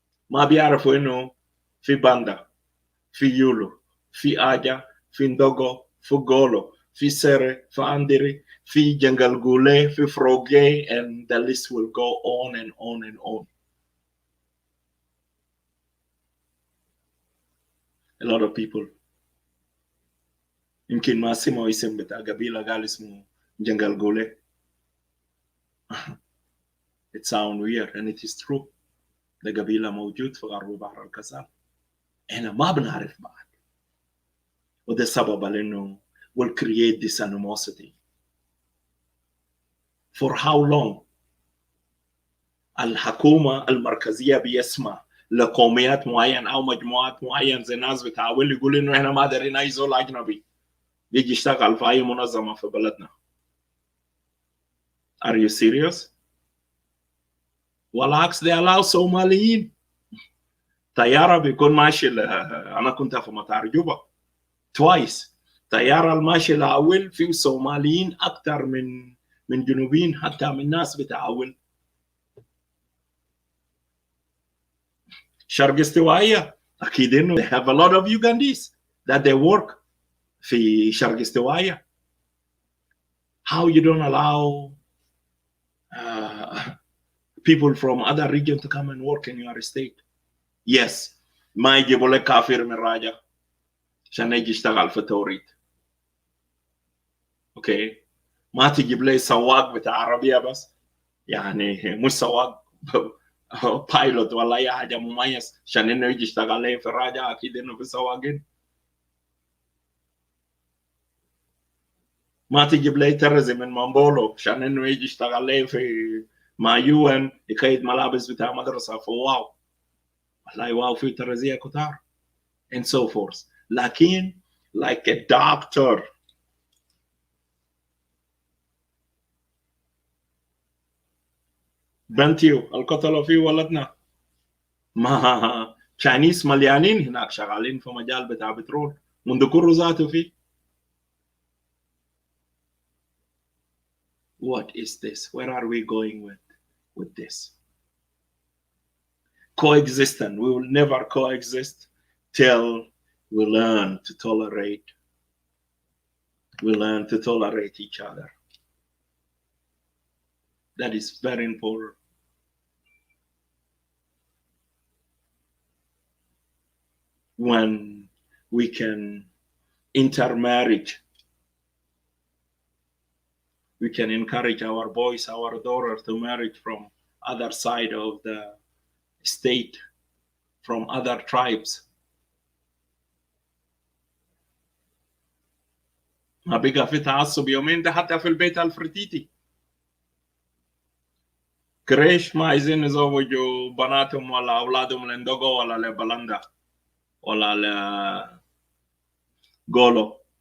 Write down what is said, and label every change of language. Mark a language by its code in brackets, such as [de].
[ar] ما بيعرفوا انه في باندا, في يولو, في آجا, في ندوغو, في غولو, في سيري, في أندري, في جنجل غولي, في فروغي, [en] and the list will go on and on [ar] and on. [en] A lot of people [ar] يمكن ما سمعوا اسم بتاع قبيلة قال اسمه جنجل غولي. [en] It sounds weird and it is true. [ar] ده قبيلة موجود في غرب بحر الكسال. احنا ما بنعرف بعض, وده سبب لأنه [en] will create this animosity. For how long [ar] الحكومة المركزية بيسمع لقوميات معين أو مجموعات معين زي ناس بتحاول يقول إنه إحنا ما دارين أي زول أجنبي يجي يشتغل في أي منظمة في بلدنا. [en] Are you serious? [ar] والعكس, [en] they allow [ar] صوماليين. طيارة بيكون ماشي أنا كنت في مطار جوبا twice, طيارة الماشي لأول فيه صوماليين أكثر من جنوبيين, حتى من ناس بتعاول. شرق استوائية أكيد إنه [en] they have a lot of Ugandese that they work [ar] في شرق استوائية. [en] How you don't allow people from other region to come and work in your state? [ar] Yes, ما يجيبوا لك كافر من راجع عشان يجي يشتغل في توريد. اوكي, ما تجيب لي سواق بتاع عربية بس, يعني مش سواق بايلوت ولا اي حاجة مميز عشان انه يجي يشتغل لي في الراجع. اكيد انه في سواقين. ما تجيب لي ترزي من مامبولو عشان انه يجي يشتغل لي في مع يو ان يقيد ملابس بتاع مدرسه في واو. والله واو في ترزيه كتار [en] and so forth. [ar] لكن [en] like a doctor [ar] بنتيو القتلوا فيه ولدنا, ما تشاينيز مليانين هناك شغالين في مجال بتاع بترول منذ كل ذاته فيه. [en] What is this? Where are we going with this? Coexistence. We will never coexist till we learn to tolerate. We learn to tolerate each other. That is very important. When we can intermarriage, we can encourage our boys, our daughters to marry from other side of the state, from other tribes. [ar] ما بقى في تعصب يومين ده حتى في البيت الفرتيتي. كريش ما عايزين يزوجوا بناتهم ولا أولادهم لندوغو ولا لبلندا ولا لغولو.